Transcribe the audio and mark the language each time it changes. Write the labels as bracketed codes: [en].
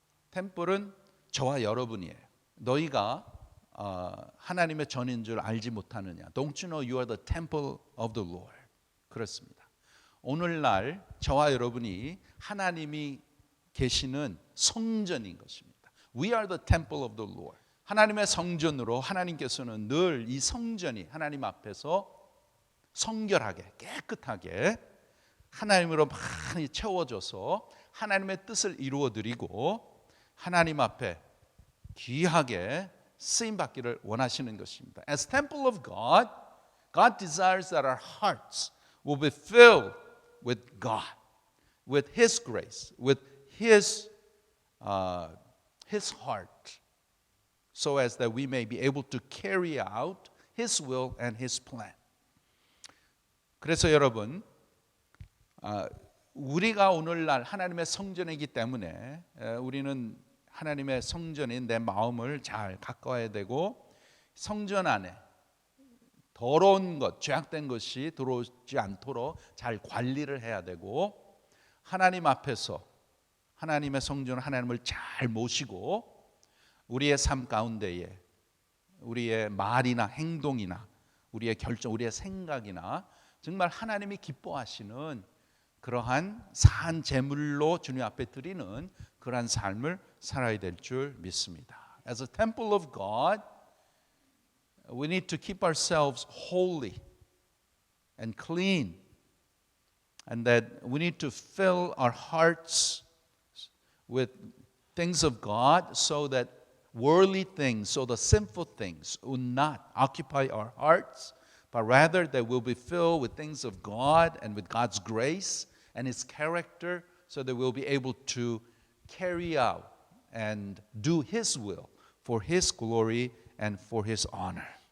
[ko] 템플은 저와 여러분이에요. 너희가 하나님의 전인 줄 알지 못하느냐? [en] Don't you know you are the temple of the Lord? [ko] 그렇습니다. 오늘날 저와 여러분이 하나님이 계시는 성전인 것입니다. [en] We are the temple of the Lord. [ko] 하나님의 성전으로 하나님께서는 늘 이 성전이 하나님 앞에서 성결하게 깨끗하게 하나님으로 많이 채워져서 하나님의 뜻을 이루어드리고 하나님 앞에 귀하게 쓰임받기를 원하시는 것입니다. [en] As temple of God, God desires that our hearts will be filled with God, with His grace, with His heart, so as that we may be able to carry out His will and His plan. [ko] 그래서 여러분, 우리가 오늘날 하나님의 성전이기 때문에 우리는 하나님의 성전인 내 마음을 잘 가까워야 되고 성전 안에 더러운 것, 죄악된 것이 들어오지 않도록 잘 관리를 해야 되고 하나님 앞에서 하나님의 성전을 하나님을 잘 모시고 우리의 삶 가운데에 우리의 말이나 행동이나 우리의 결정, 우리의 생각이나 정말 하나님이 기뻐하시는 그러한 산 제물로 주님 앞에 드리는 그러한 삶을 살아야 될 줄 믿습니다. [en] As a temple of God, we need to keep ourselves holy and clean, and that we need to fill our hearts with things of God so that worldly things, so the sinful things will not occupy our hearts, but rather they will be filled with things of God and with God's grace and His character, so that we'll be able to carry out and do His will for His glory and for His honor.